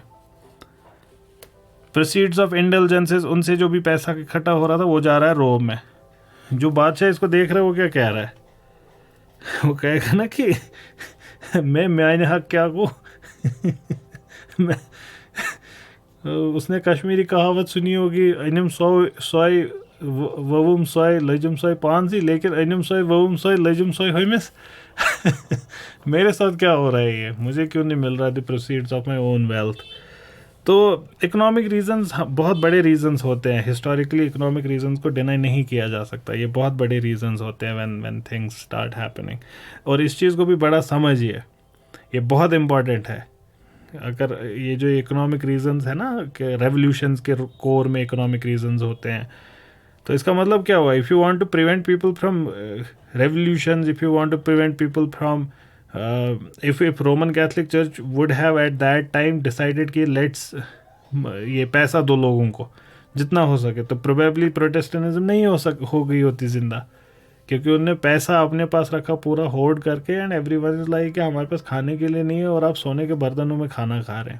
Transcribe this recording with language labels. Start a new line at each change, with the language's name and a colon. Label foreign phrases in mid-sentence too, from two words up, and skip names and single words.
English: proceeds of indulgences,
Hindi: उनसे जो भी पैसा इकट्ठा हो रहा था वो जा रहा है रोम में. जो बादशाह इसको देख रहे हो, वो क्या कह रहा है? वो कहेगा ना कि मैंने हक क्या को मैं, उसने कश्मीरी कहावत सुनी होगी,
Kashmiri: अनिम सोय ववुम सोय लजुम सोय पानसी, लेकिन अनिम सोय ववुम सोय लजुम सोय होमिस.
Hindi: मेरे साथ क्या हो रहा है, ये मुझे क्यों नहीं मिल रहा
English: the proceeds of my own wealth?
Hindi: तो
English: economic reasons
Hindi: बहुत बड़े रीजंस होते हैं.
English: historically economic reasons
Hindi: को डिनाई नहीं किया जा सकता. ये बहुत बड़े रीजंस होते हैं
English: when things start happening.
Hindi: और इस चीज़ को भी बड़ा समझिए, ये बहुत इम्पॉर्टेंट है. अगर ये जो
English: economic reasons
Hindi: है ना, कि रेवोल्यूशंस के कोर में
English: economic reasons
Hindi: होते हैं, तो इसका मतलब क्या हुआ?
English: if you want to prevent people from revolutions, if you want to prevent people from, if Roman Catholic Church would have at that time decided
Hindi: कि लेट्स ये पैसा दो लोगों को जितना हो सके, तो प्रोबेबली प्रोटेस्टेंटिज्म नहीं हो गई होती जिंदा, क्योंकि उन्होंने पैसा अपने पास रखा पूरा होर्ड करके.
English: and everyone is like
Hindi: कि हमारे पास खाने के लिए नहीं है और आप सोने के बर्तनों में खाना खा रहे हैं.